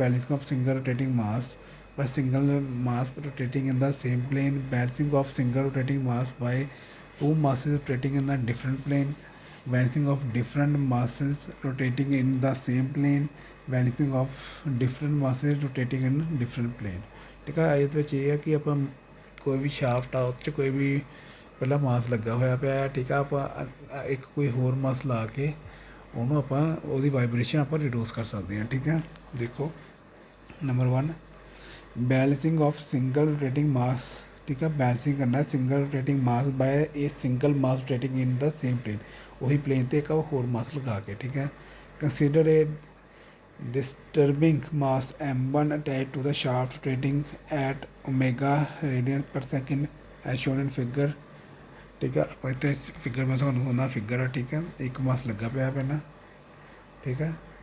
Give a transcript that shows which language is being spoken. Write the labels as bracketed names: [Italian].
[English] balancing of single rotating mass by single mass rotating in the same plane, balancing of single rotating mass by two masses rotating in a different plane, balancing of different masses rotating in the same plane, balancing of different masses rotating in different plane। [Punjabi] ਠੀਕ ਹੈ, ਇਹਦੇ ਵਿੱਚ ਇਹ ਹੈ ਕਿ ਆਪਾਂ ਕੋਈ ਵੀ shaft ਆ ਉੱਥੇ ਕੋਈ ਵੀ ਪਹਿਲਾਂ ਮਾਸ ਲੱਗਾ ਹੋਇਆ ਪਿਆ, ਠੀਕ ਆ, ਆਪਾਂ ਇੱਕ ਕੋਈ ਹੋਰ ਮਾਸ ਲਾ ਕੇ ਉਹਨੂੰ ਆਪਾਂ ਉਹਦੀ ਵਾਈਬ੍ਰੇਸ਼ਨ ਆਪਾਂ ਰਿਡਿਊਸ ਕਰ ਸਕਦੇ ਹਾਂ। ਠੀਕ ਹੈ, ਦੇਖੋ number 1 [English] balancing of single rotating mass, [Punjabi] ਠੀਕ ਹੈ, ਬੈਲੈਂਸਿੰਗ ਕਰਨਾ ਸਿੰਗਲ ਰੋਟੇਟਿੰਗ ਮਾਸ ਬਾਏ ਇਹ [English] single mass rotating in the same plane, [Punjabi] ਉਹੀ ਪਲੇਨ 'ਤੇ ਇੱਕ ਹੋਰ ਮਾਸ ਲਗਾ ਕੇ, ਠੀਕ ਹੈ। [English] Consider a disturbing mass m1 attached to the shaft rotating at omega radian per second as shown in figure। [Hindi] ठीक है, [Punjabi] ਆਪਾਂ ਇੱਥੇ ਫਿਗਰ ਮੈਂ ਤੁਹਾਨੂੰ ਹੁੰਦਾ ਫਿਗਰ ਆ, ਠੀਕ ਹੈ, ਇੱਕ ਮਾਸ ਲੱਗਾ ਪਿਆ ਪਹਿਲਾਂ, ਠੀਕ ਹੈ।